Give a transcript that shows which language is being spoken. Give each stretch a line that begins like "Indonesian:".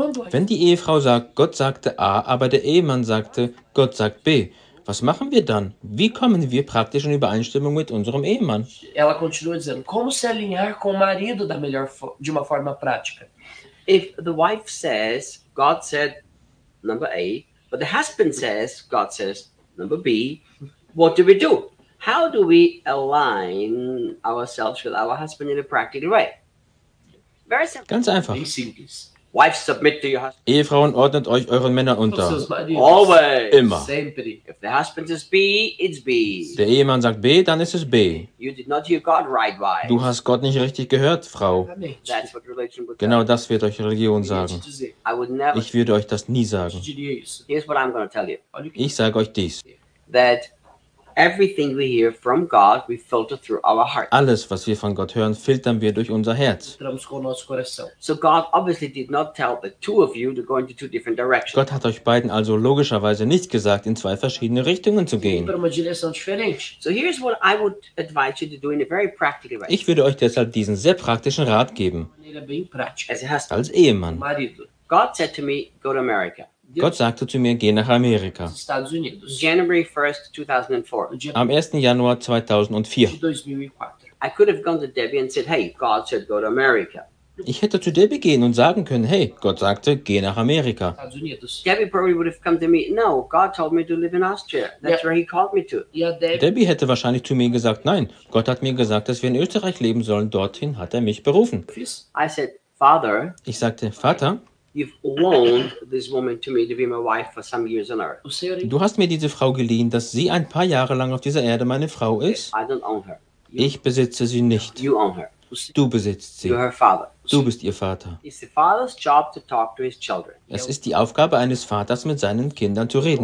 German: Wenn die Ehefrau sagt, Gott sagte A, aber der Ehemann sagte, Gott sagt B, was machen wir dann? Wie kommen wir praktisch in Übereinstimmung mit unserem Ehemann?
Portuguese: Ela continua dizendo, como se alinhar com o marido da melhor de uma forma prática?
English: If the wife says, God said number A, but the husband says, God says number B, what do we do? How do we align ourselves with our husband in a practical way? Very simple.
German: Ganz einfach.
English: Very simple. Wife, submit to your husband.
German: Ehefrauen, ordnet euch euren Männern unter.
English: Always.
German: Immer.
Portuguese: Sempre.
English: If the husband says B, it's B.
German: Der Ehemann sagt B, dann ist es B.
English: You did not hear God right, wife.
German: Du hast Gott nicht richtig gehört, Frau.
English: That's what religion would
German: genau das wird euch Religion sagen. Ich würde euch das nie sagen.
English: Here's what I'm going to tell you.
German: Ich sage euch dies.
English: That everything we hear from God, we filter through our heart.
German: Alles, was wir von Gott hören, filtern wir durch unser Herz.
English: So God obviously did not tell the two of you to go into two different directions.
German: Gott hat euch beiden also logischerweise nicht gesagt, in zwei verschiedene Richtungen zu gehen.
English: So here's what I would advise you to do in a very practical way.
German: Ich würde euch deshalb diesen sehr praktischen Rat geben. Als Ehemann.
English: God said to me, go to America.
German: Gott sagte zu mir, geh nach Amerika.
English: January 1st, 2004.
German: Am 1. Januar 2004.
English: I could have gone to Debbie and said, hey, God said go to America.
German: Ich hätte zu Debbie gehen und sagen können, hey, Gott sagte, geh nach Amerika.
English: Debbie probably would have come to me, no, God told me to live in Austria. That's where he called me to.
German: Debbie hätte wahrscheinlich zu mir gesagt, nein, Gott hat mir gesagt, dass wir in Österreich leben sollen. Dorthin hat er mich berufen.
English: I said, Father.
German: Ich sagte, Vater.
English: You've loaned this woman to me to be my wife for some years on earth.
German: Du hast mir diese Frau geliehen, dass sie ein paar Jahre lang auf dieser Erde meine Frau ist.
English: I don't own her.
German: Ich besitze sie nicht.
English: You own her.
German: Du besitzt sie.
English: You're her father.
German: Du bist ihr Vater.
English: It's the father's job to talk to his children.
German: Es ist die Aufgabe eines Vaters, mit seinen Kindern zu reden.